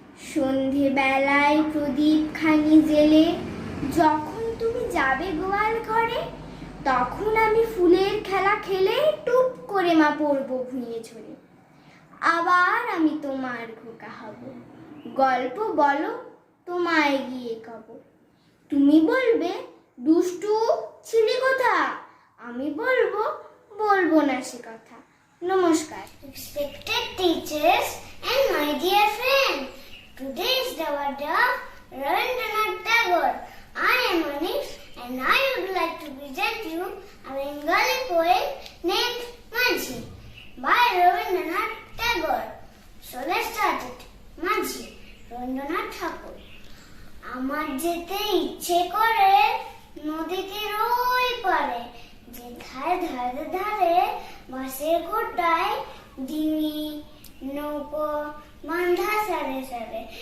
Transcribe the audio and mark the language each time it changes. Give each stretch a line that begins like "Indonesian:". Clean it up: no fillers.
Bangla: সন্ধে বেলায় প্রদীপ খানি জেলে যখন তুমি যাবে গোয়াল ঘরে, তখন আমি ফুলের খেলা খেলে টুপ করে মা পড়বো ভুঁইয়ে ঝরে। আবার আমি তোমার খোকা হব, গল্প বলো তোমায় গিয়ে কব। তুমি বলবে দুষ্টু ছিলি কোথা, আমি বলবো বলবো না সে কথা। নমস্কার।
English: Respected teachers and my dear friends, today is the birthday of Rabindranath Tagore. I am Manish and I would like to present you a Bengali poem named Majhi by Rabindranath Tagore. So let's start it. Majhi, Rabindranath Tagore.
Bangla: আমার যেতে ইচ্ছে করে নদীতে ওই পারে, যেথায় ধারে ধারে বাঁশের খোটায় ডিঙি নৌকো বাঁধা সারে সারে।